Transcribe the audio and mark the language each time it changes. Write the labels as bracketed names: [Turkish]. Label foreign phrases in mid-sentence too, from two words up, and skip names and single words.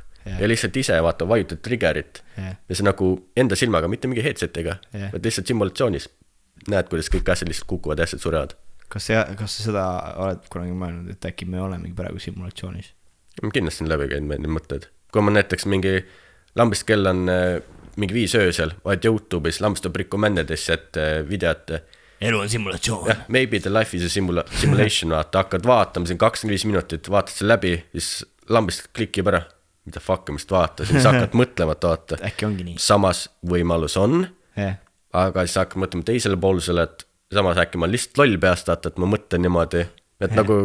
[Estonian] Ja lihtsalt ise vaata vajutad triggerit ja see nagu enda silmaga, mitte mingi headsetiga, vaid lihtsalt simulatsioonis näed, kuidas kõik asjad lihtsalt kukuvad ja asjad surevad. Kas sa seda oled kunagi mõelnud, et äkki me olemegi praegu simulatsioonis? Kindlasti on läbi käinud need mõtted. Kui ma näiteks mingi lambist kell on mingi 5 öösel, vaid YouTube'is lambist on recommendedesse, et videot elu on simulatsioon. [English] Maybe the life is a simulation [Estonian] vaata, hakkad vaatama siin 25 minutit, vaatad see läbi, siis lambist klikib ära mida fuckimist vaata, siis hakkad mõtlema, et vaata. Äkki ongi nii. Samas võimalus on, aga siis hakkad mõtlema teisele poolsele, et samas äkki ma lihtsalt loll peast vaata, et ma mõtlen niimoodi, et nagu...